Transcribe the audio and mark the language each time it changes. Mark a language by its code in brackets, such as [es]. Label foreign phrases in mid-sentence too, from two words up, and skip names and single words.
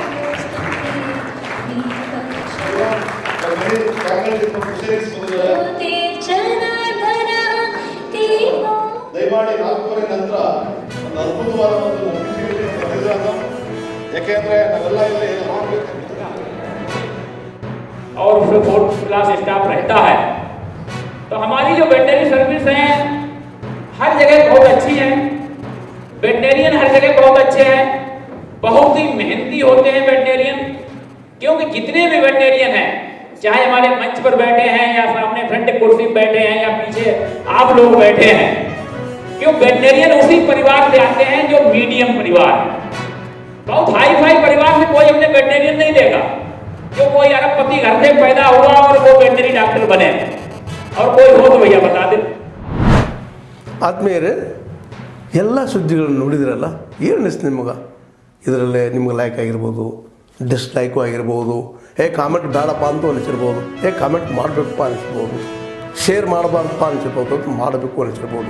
[kn] ದಯಮಾಡಿ 4 ನಂತರ ಒಂದು ಅದ್ಭುತವಾದ ಒಂದು ಯಾಕೆಂದ್ರೆ ನಾವೆಲ್ಲ ಇಲ್ಲಿ [hi] और उसमें 4th [en] class staff [hi] रहता है, तो हमारी जो वेटनरी सर्विस है हर जगह बहुत अच्छी है। वेटनरियन हर जगह बहुत अच्छे हैं, बहुत ही मेहनती होते हैं वेटनरियन, क्योंकि जितने भी वेटनरियन हैं, चाहे हमारे मंच पर बैठे हैं या सामने फ्रंट कुर्सी पर बैठे हैं या पीछे आप लोग बैठे हैं, क्यों वेटनरियन उसी परिवार से आते हैं जो मीडियम परिवार है। बहुत हाई फाई परिवार से कोई अपने वेटनरियन नहीं देगा, जो कोई अरबपति घर से पैदा हुआ और वो वेटनरी डॉक्टर बने, और कोई हो तो भैया बता दे। [kn] ಆತ್ಮೀಯರೇ, ಎಲ್ಲ ಸುದ್ದಿಗಳನ್ನು ನೋಡಿದ್ರಲ್ಲ, ಏನು ಅನಿಸ್ತು ನಿಮಗೆ? ಇದರಲ್ಲೇ ನಿಮ್ಗೆ ಲೈಕ್ ಆಗಿರ್ಬೋದು, ಡಿಸ್ಲೈಕು ಆಗಿರ್ಬೋದು, ಕಾಮೆಂಟ್ ಬೇಡಪ್ಪ ಅಂತೂ ಅನಿಸಿರ್ಬೋದು, ಕಾಮೆಂಟ್ ಮಾಡಬೇಕಪ್ಪ ಅನಿಸಿರ್ಬೋದು, ಶೇರ್ ಮಾಡಬಾರ್ದಪ್ಪ ಅನಿಸಿರ್ಬೋದು, ಅಥವಾ ಮಾಡಬೇಕು ಅನಿಸಿರ್ಬೋದು.